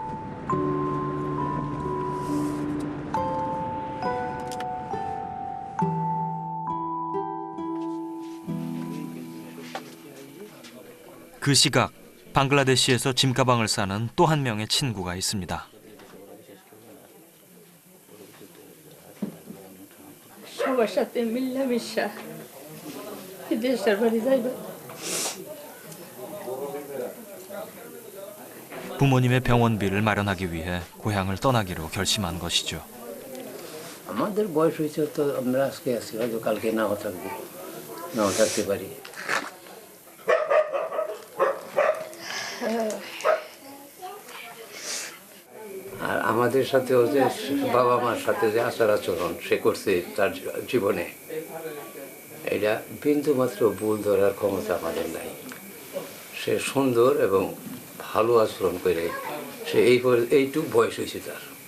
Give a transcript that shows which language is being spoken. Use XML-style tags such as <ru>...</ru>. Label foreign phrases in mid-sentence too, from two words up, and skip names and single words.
<ko>그 시각 방글라데시에서 짐가방을 싸는 또 한 명의 친구가 있습니다.</ko> <bn>সবার সাথে মিলামিশা দেশের বাড়ি যাইবা</bn> <ko>부모님의 병원비를 마련하기 위해 고향을 떠나기로 결심한 것이죠.</ko> <bn>আমাদের বয়স হয়েছে তো আমরা আজকে আছি হয়তো কালকে নাও থাকবো নাও থাকতে পারি আর আমাদের সাথেও যে বাবা মার সাথে যে আচার আচরণ সে করছে তার জীবনে এটা বিন্দুমাত্র ভুল ধরার ক্ষমতা আমাদের নাই সে সুন্দর এবং ভালো আচরণ করে সে এইটুক বয়স হয়েছে তার</bn>